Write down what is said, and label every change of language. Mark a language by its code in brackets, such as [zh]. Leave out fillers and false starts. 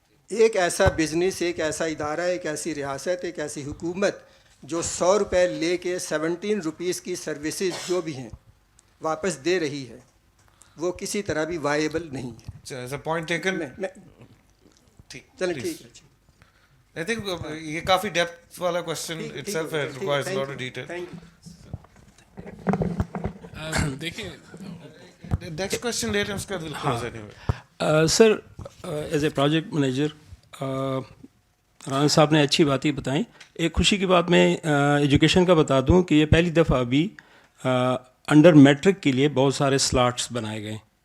[ur] ایک ایسا بزنس، ایک ایسا ادارہ، ایک ایسی ریاست، ایک ایسی حکومت جو 100 روپے لے کے 17 روپیز کی سروسز جو بھی ہیں واپس دے رہی ہے، وہ کسی طرح بھی وائیبل نہیں ہے. Point taken. چلیں ٹھیک ہے. [en] I think [ur] یہ کافی ڈیپتھ والا question [en] itself requires a lot of detail. [ur] دیکھیں نیکسٹ کوشچن لیٹ ہے، اس کا دل کلوز ہے. سر، [en] as a project manager, [ur] Rana صاحب نے اچھی باتیں بتائیں. ایک خوشی کی بات میں ایجوکیشن کا بتا دوں کہ یہ پہلی دفعہ ابھی انڈر میٹرک کے لیے بہت سارے سلاٹس بنائے گئے.